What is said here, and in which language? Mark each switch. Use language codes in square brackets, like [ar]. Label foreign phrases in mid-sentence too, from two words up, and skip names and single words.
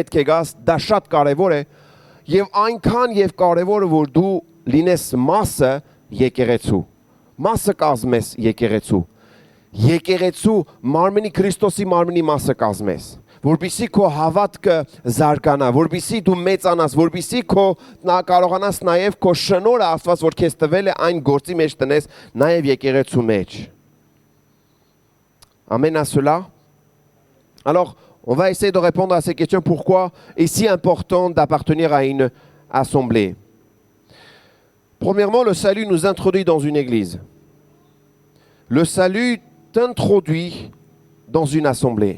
[hy] է գաս, դա շատ կարեւոր է եւ այնքան եւ կարեւոր է որ դու լինես մասը եկեղեցու։ Մասը կազմես եկեղեցու։ Եկեղեցու մարմնի Քրիստոսի մարմնի մասը կազմես, որպեսզի քո հավատքը զարգանա, որպեսզի դու մեծանաս, որպեսզի քո կարողանաս նաև քո շնորհը Աստված որ քեզ տվել է այն գործի մեջ տնես նաև եկեղեցու մեջ։ [fr] Amen à cela. Alors, on va essayer de répondre à ces questions. Pourquoi est si important d'appartenir à une assemblée? Premièrement, le salut nous introduit dans une église. Le salut t'introduit dans une assemblée.